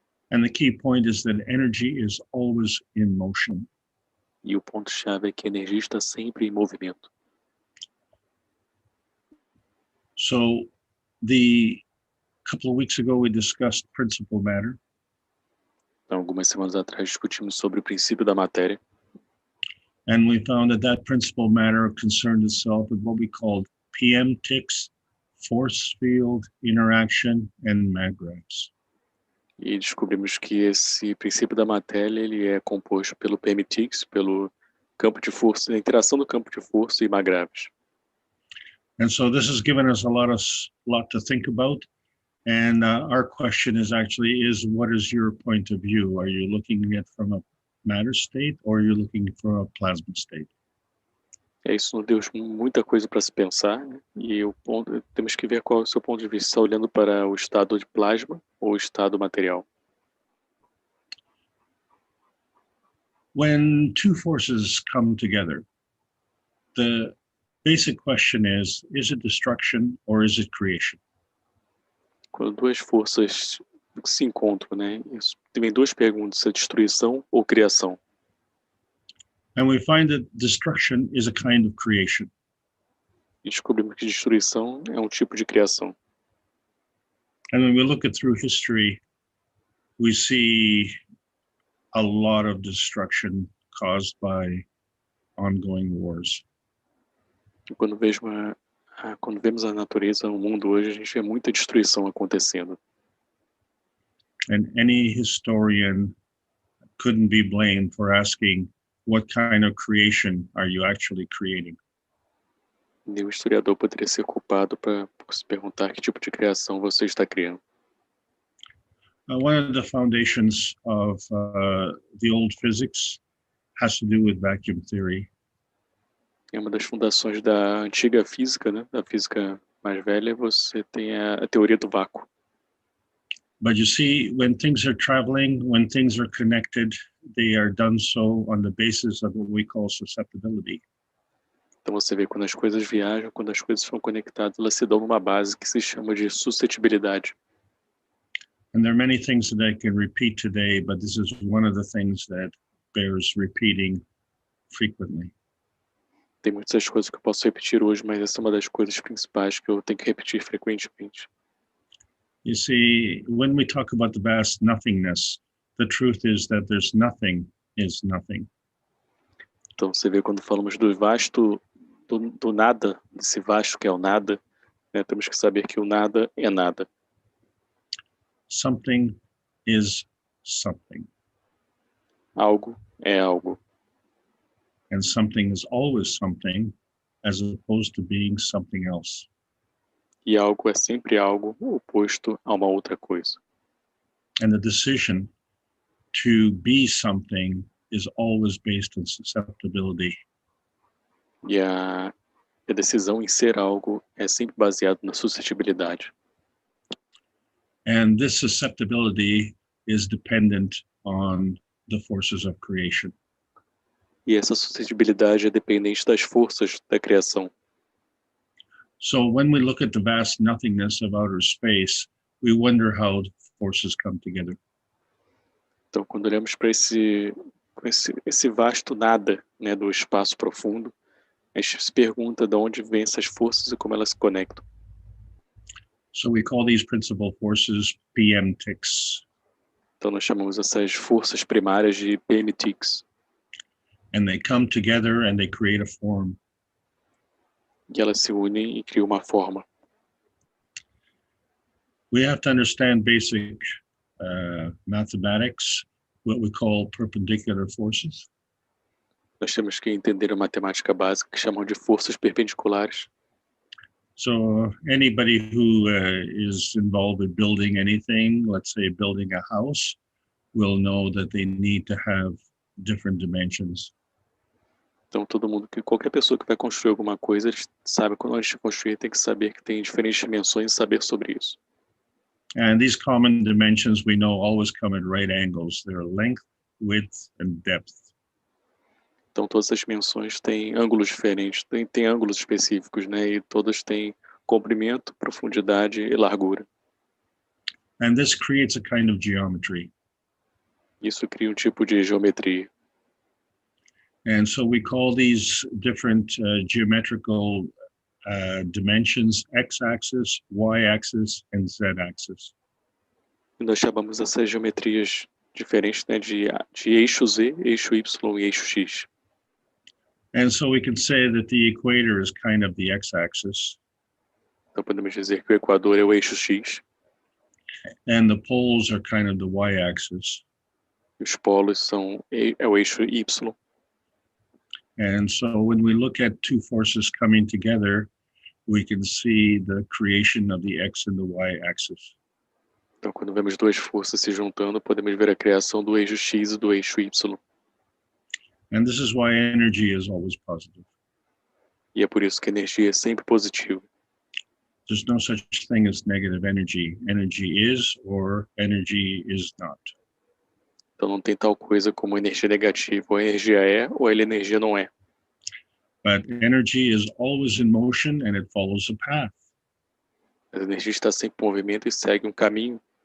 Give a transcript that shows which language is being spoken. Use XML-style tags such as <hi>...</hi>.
<en>And the key point is that energy is always in motion.</en> <pt>E o ponto-chave é que a energia está sempre em movimento.</pt> <en>So, the couple of weeks ago we discussed principal matter.</en> <pt>Então, algumas semanas atrás discutimos sobre o princípio da matéria.</pt> <en>And we found that principal matter concerned itself with what we called PM ticks, force field interaction, and magravs.</en> <pt>E descobrimos que esse princípio da matéria ele é composto pelo PMTix, pelo campo de força, a interação do campo de força e magraves.</pt> <en>And so this has given us a lot to think about. And our question is what is your point of view? Are you looking at it from a matter state or are you looking for a plasma state?</en> <pt>Isso nos deu muita coisa para se pensar, né? E temos que ver qual é o seu ponto de vista, está olhando para o estado de plasma ou o estado material.</pt> <en>When two forces come together, the basic question is it destruction or is it creation?</en> <pt>Quando duas forças se encontram, né? Tem duas perguntas, é destruição ou criação?</pt> <en>And we find that destruction is a kind of creation.</en> <pt>E descobrimos que destruição é um tipo de criação.</pt> <en>And when we look at through history, we see a lot of destruction caused by ongoing wars.</en> <pt>Quando vemos a natureza, o mundo hoje, a gente vê muita destruição acontecendo.</pt> <en>And any historian couldn't be blamed for asking, what kind of creation are you actually creating?</en> <pt>Nenhum historiador poderia ser culpado por se perguntar que tipo de criação você está criando.</pt> <en>One of the foundations of the old physics has to do with vacuum theory.</en> <pt>É uma das fundações da antiga física, né? Da física mais velha, você tem a teoria do vácuo.</pt> <en>But you see, when things are traveling, when things are connected, they are done so on the basis of what we call susceptibility.</en> <pt>Então você vê quando as coisas viajam, quando as coisas são conectadas, elas se dão numa base que se chama de suscetibilidade.</pt> <en>And there are many things that I can repeat today, but this is one of the things that bears repeating frequently.</en> <pt>Tem muitas coisas que eu posso repetir hoje, mas essa é uma das coisas principais que eu tenho que repetir frequentemente.</pt> <en>You see, when we talk about the vast nothingness, the truth is that there's nothing is nothing.</en> <pt>Então você vê quando falamos do vasto, do nada, desse vasto que é o nada, né, temos que saber que o nada é nada.</pt> <en>Something is something.</en> <pt>Algo é algo.</pt> <en>And something is always something, as opposed to being something else.</en> <pt>E algo é sempre algo oposto a uma outra coisa.</pt> <en>And the decision to be something is always based on susceptibility.</en> <pt>E a decisão em ser algo é sempre baseada na suscetibilidade.</pt> <en>And this susceptibility is dependent on the forces of creation.</en> <pt>E essa suscetibilidade é dependente das forças da criação.</pt> <en>So when we look at the vast nothingness of outer space, we wonder how forces come together.</en> <pt>Então, quando olhamos para esse vasto nada, né, do espaço profundo, a gente se pergunta de onde vêm essas forças e como elas se conectam.</pt> <en>So we call these principal forces PM ticks.</en> <pt>Então, nós chamamos essas forças primárias de PMTix.</pt> <en>And they come together and they create a form.</en> <pt>E elas se unem e criam uma forma.</pt> <en>We have to understand basic mathematics, what we call perpendicular forces.</en> <pt>Nós temos que entender a matemática básica, que chamam de forças perpendiculares.</pt> <en>So anybody who is involved in building anything, let's say building a house, will know that they need to have different dimensions.</en> <pt>Então, qualquer pessoa que vai construir alguma coisa, eles sabe quando a gente construir, tem que saber que tem diferentes dimensões e saber sobre isso.</pt> <en>And these common dimensions we know always come at right angles. They're length, width, and depth.</en> <pt>Então, todas as dimensões têm ângulos diferentes, tem ângulos específicos, né? E todas têm comprimento, profundidade e largura.</pt> <en>And this creates a kind of geometry.</en> <pt>Isso cria um tipo de geometria.</pt> <en>And so we call these different geometrical dimensions x-axis, y-axis, and z-axis.</en> <pt>E nós chamamos essas geometrias diferentes, né, de eixo Z, eixo Y e eixo X.</pt> <en>And so we can say that the equator is kind of the x-axis.</en> <pt>Então podemos dizer que o Equador é o eixo X.</pt> <en>And the poles are kind of the y-axis.</en> <pt>E os polos são o eixo Y.</pt> <en>And so when we look at two forces coming together, we can see the creation of the x and the y-axis.</en> <pt>Então quando vemos duas forças se juntando, podemos ver a criação do eixo X e do eixo Y.</pt> <en>And this is why energy is always positive.</en> <pt>E é por isso que a energia é sempre positiva.</pt> <en>There's no such thing as negative energy. Energy is or energy is not.</en> <pt>Então não tem tal coisa como energia negativa. Ou a energia é, ou a energia não é.</pt> <en>But energy is always in motion and it follows a path.</en> <pt>A energia está sempre em movimento e segue um caminho.</pt>